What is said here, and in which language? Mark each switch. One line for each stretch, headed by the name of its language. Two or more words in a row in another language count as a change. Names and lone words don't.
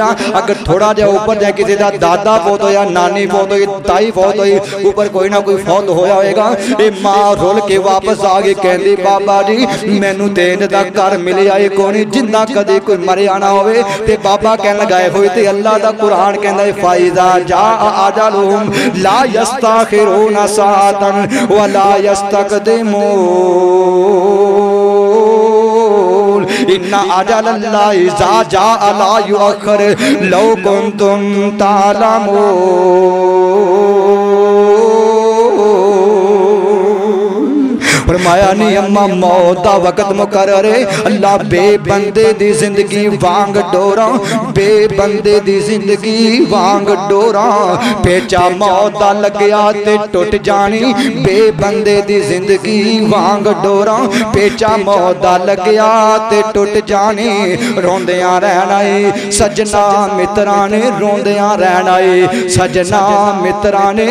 Punjabi: اگر تھوڑا جا اوپر جائے کسے دا دادا فوت ہویا، نانی فوت ہوئی، تائی فوت ہوئی، اوپر کوئی نہ کوئی فوت ہویا ہوئےگا. ایہہ ماں رول کے واپس آ گئی کہندی بابا جی مینوں تے اِنج دا گھر ملیا ای کوئی زندہ کدے کوئی مریا نہ ہووے. تے بابا کہن لگائے ہوئے تے اللہ دا قرآن کہندا ہے
Arabic: فإذا جاء أجلهم لا يستأخرون ساعة ولا يستقدمون إن أجل الله إذا جاء لا يؤخر لو كنتم تعلمون.
Urdu: فرمایا نہیں اماں موت کا وقت مقرر ہے.
Punjabi: اللہ بےبندے دی زندگی وانگ ڈورا، بےبندے دی زندگی وانگ ڈورا. پیچا موت دا لگیا تے ٹٹ جانی، بےبندے دی زندگی وانگ ڈورا. پیچا موت دا لگیا تے ٹٹ جانی، روندیاں رہنا ہے سجنا متراں نے، روندیاں رہنا ہے سجنا متراں نے.